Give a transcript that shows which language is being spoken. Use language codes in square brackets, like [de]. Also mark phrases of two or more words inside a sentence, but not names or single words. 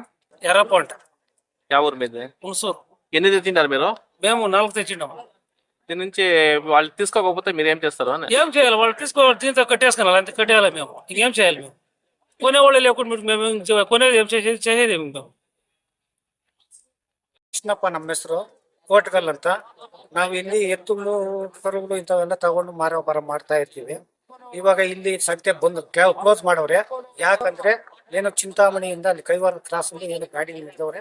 [te] ఎర్రప్ప అంట. యా ఊరు మీద? [kn] ಹುಣಸೂರು. [te] ఎన్ని తెచ్చింటారు మీరు? మేము 4 తెచ్చిండాము. దీని నుంచి వాళ్ళు తీసుకోకపోతే మీరు ఏం చేస్తారు అని? ఏం చేయాలి? వాళ్ళు దీంతో కట్టేసుకున్నాలి, అంతే కట్టేయాలి. మేము ఇంకేం చేయాలి? మేము కొనేవాళ్ళు లేకుండా మేము కొనేది ఏం చేసేది మేము. [kn] ಕೃಷ್ಣಪ್ಪ ನಮ್ಮ ಹೆಸರು, ಕೋಟಗಲ್ ಅಂತ. ನಾವು ಇಲ್ಲಿ ಎತ್ತುಗಳು ಕರುಗಳು ಇಂಥವೆಲ್ಲ ತಗೊಂಡು ಮಾರಾಟ ಮಾಡ್ತಾ ಇರ್ತೀವಿ. ಇವಾಗ ಇಲ್ಲಿ ಸಂತೆ ಬಂದು ಕ್ಲೋಸ್ ಮಾಡವ್ರೆ. ಯಾಕಂದ್ರೆ ಏನೋ ಚಿಂತಾಮಣಿಯಿಂದ ಅಲ್ಲಿ ಕೈವಾರ ಕ್ರಾಸ್ ಅಲ್ಲಿ ಏನು ಗಾಡಿ ಹಿಡಿದವ್ರೆ.